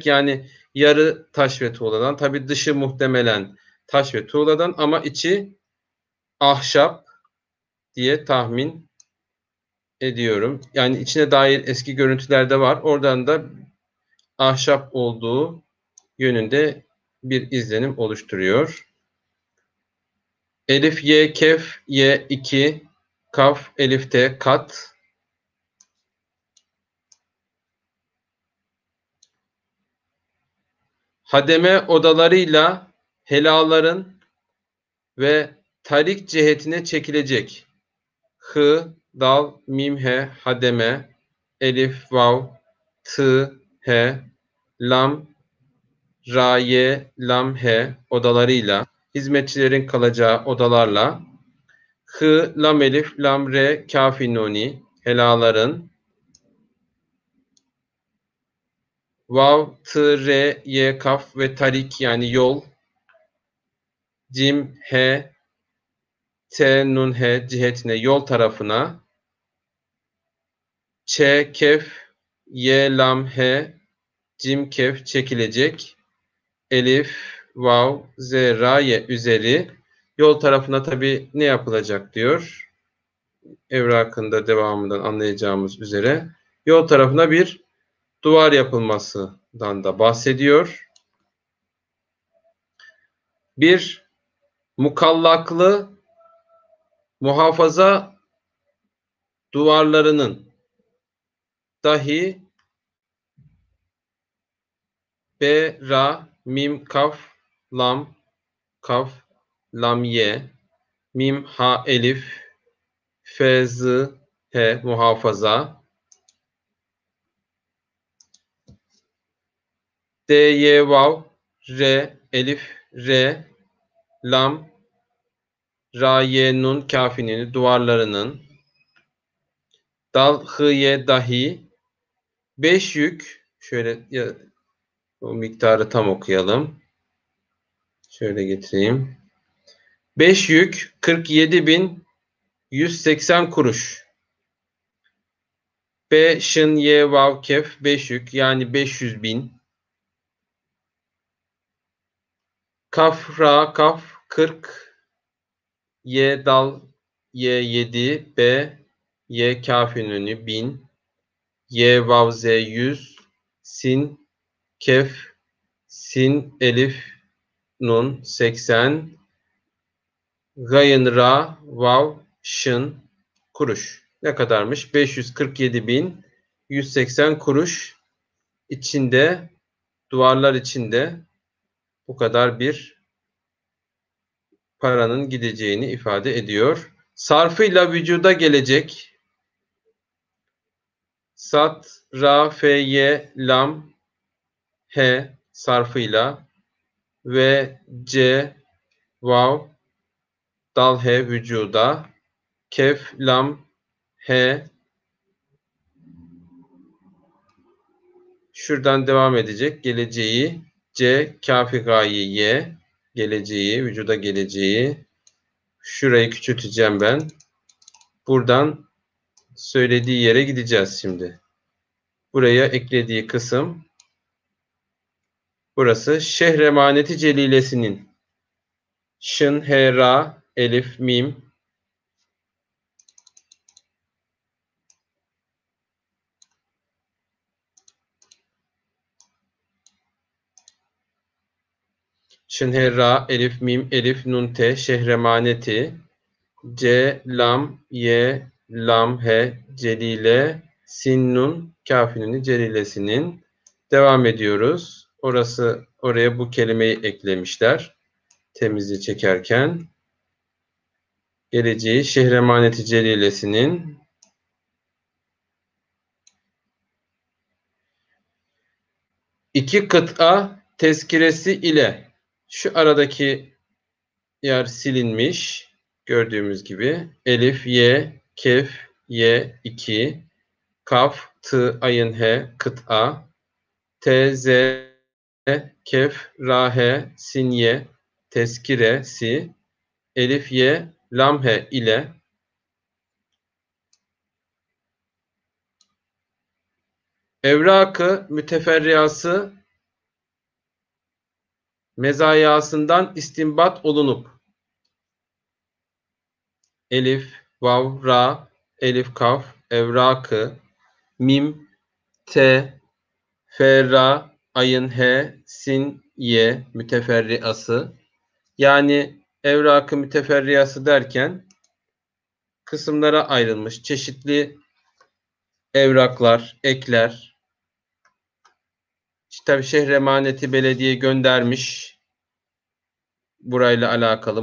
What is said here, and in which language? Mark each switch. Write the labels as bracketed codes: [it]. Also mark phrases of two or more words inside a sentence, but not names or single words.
[tr] Yani yarı taş ve tuğladan. Tabii dışı muhtemelen taş ve tuğladan ama içi ahşap diye tahmin ediyorum. Yani içine dair eski görüntüler de var. Oradan da ahşap olduğu yönünde bir izlenim oluşturuyor. Elif, ye, kef, ye, 2, kaf, elif, te, kat. Hademe odalarıyla helaların ve tarik cihetine çekilecek. Hı, dal, mim, he, hademe, elif, vav, tı, he, lam, ra, ye, lam, he odalarıyla, hizmetçilerin kalacağı odalarla, hı, lam, elif, lam, re, kafi, nuni, helaların, vav, tı, re, ye, kaf ve tarik yani yol, cim, he, T, nun, he cihetine yol tarafına Ç, kef, ye, lam, he, cim, kef çekilecek. Elif, vav, z, ra, ye üzeri yol tarafına tabi ne yapılacak diyor. Evrakında devamından anlayacağımız üzere yol tarafına bir duvar yapılmasından da bahsediyor. Bir mukallaklı muhafaza duvarlarının dahi B, ra, mim, kaf, lam, kaf, lam, ye, mim, ha, elif, fe, z, he, muhafaza, d, ye, vav, re, elif, re, lam, ra, ye, nun, kafinin duvarlarının, dal, hı, ye, dahi, 5 yük, şöyle o miktarı tam okuyalım. Şöyle getireyim. 5 yük 47.180 kuruş. B, şın, ye, vav, kef 5 yük yani 500.000. Kaf, ra, kaf 40. Ye, dal, ye 7. B, ye, kafin önü 1000. Ye, vav, z 100. Sin, kef, sin, elif, nun 80. Gayın, ra, vav, şın kuruş. Ne kadarmış? 547.180 kuruş içinde, duvarlar içinde bu kadar bir paranın gideceğini ifade ediyor. Sarfıyla vücuda gelecek sat, ra, fe, ye, lam, he sarfıyla ve c, vav, dal, he vücuda, kef, lam, he Şuradan devam edecek. Geleceği C, kafi gayi Y. Geleceği, vücuda geleceği. Şurayı küçülteceğim ben. Buradan söylediği yere gideceğiz şimdi. Buraya eklediği kısım burası. Şehremaneti Celilesi'nin. Şın, he, ra, elif, mim. Şın, he, ra, elif, mim, elif, nun, te. Şehremaneti. C, lam, ye, lam, he, celile, sin, nun, kafinin celilesinin. Devam ediyoruz. Oraya bu kelimeyi eklemişler. Temizliği çekerken. Geleceği Şehremaneti Celilesi'nin iki kıta tezkiresi ile şu aradaki yer silinmiş. Gördüğümüz gibi elif, ye, kef, ye, 2, kaf, tı, ayın, he, kıta, t, z, kef, ra, he, sin, ye, tezkiresi, elif, ye, lam, he ile evrakı müteferriası mezayasından istinbat olunup elif, vav, ra, elif, kaf, evrakı, mim, te, fe, ra, ayın, he, sin, ye, müteferriası. Yani evrakı müteferriası derken kısımlara ayrılmış çeşitli evraklar, ekler. İşte tabii Şehremaneti Belediye göndermiş burayla alakalı.